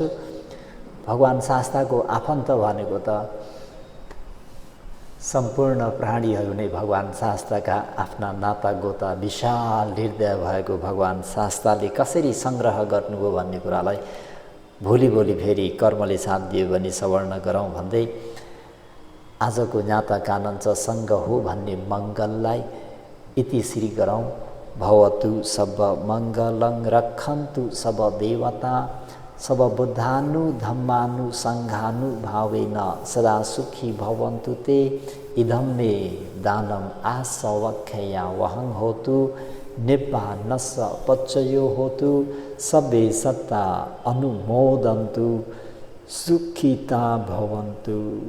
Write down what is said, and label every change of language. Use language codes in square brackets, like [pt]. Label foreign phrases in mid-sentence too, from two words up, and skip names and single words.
[ne] भगवान् शास्ताको आफन्त भनेको त सम्पूर्ण प्राणीहरू नै भगवान् शास्ताका आफ्ना नाता गोता, विशाल हृदय भएको भगवान् शास्ताले कसरी सङ्ग्रह गर्नुभयो भन्ने कुरालाई भोलि फेरि कर्मले साथ दियो भने सवर्ण गरौँ भन्दै आजको ज्ञाता कानञ्च सङ्ग हो भन्ने मङ्गललाई इति श्री गरौँ। [pi] भवतु सब मङ्गलं रक्षन्तु सब देवता सब बुद्धानु धम्मानु सङ्घानु भावेन सदा सुखी भवन्तु ते इदं मे दानम् आसवक्षया वहं होतु निब्बानस्स पच्चयो होतु सबे सत्ता अनुमोदन्तु सुखिता भवन्तु।